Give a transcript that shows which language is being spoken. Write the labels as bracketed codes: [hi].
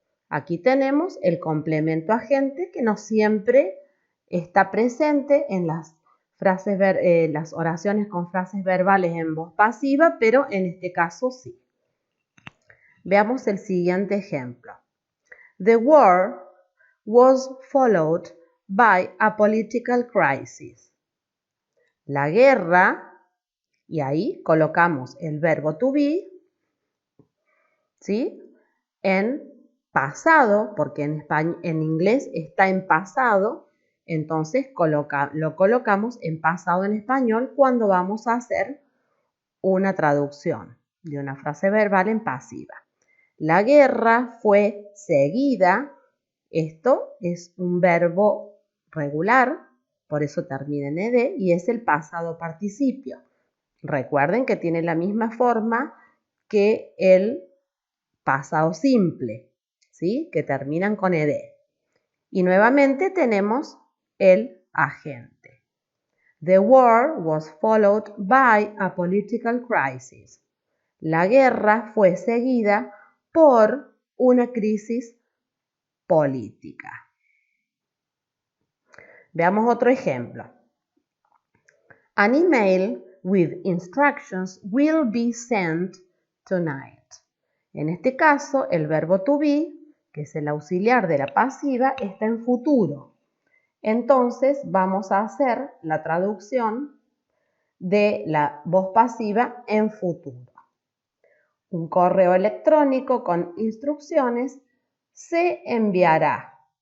[es] Aquí tenemos el complemento agente que no siempre está presente en las oraciones con frases verbales en voz pasiva, pero en este caso sí. Veamos el siguiente ejemplo. [en] The war was followed by a political crisis. [es] La guerra, y ahí colocamos el verbo to be, ¿sí?, en pasado, porque en inglés está en pasado, entonces lo colocamos en pasado en español cuando vamos a hacer una traducción de una frase verbal en pasiva. La guerra fue seguida. Esto es un verbo regular por eso termina en ed y es el pasado participio. Recuerden que tiene la misma forma que el pasado simple, ¿sí? Que terminan con ed. Y nuevamente tenemos el agente. [en] The war was followed by a political crisis. [es] La guerra fue seguida por una crisis política. Veamos otro ejemplo. [en] An email with instructions will be sent tonight. [es] En este caso, el verbo to be, que es el auxiliar de la pasiva, está en futuro. Entonces, vamos a hacer la traducción de la voz pasiva en futuro. Un correo electrónico con instrucciones se enviará.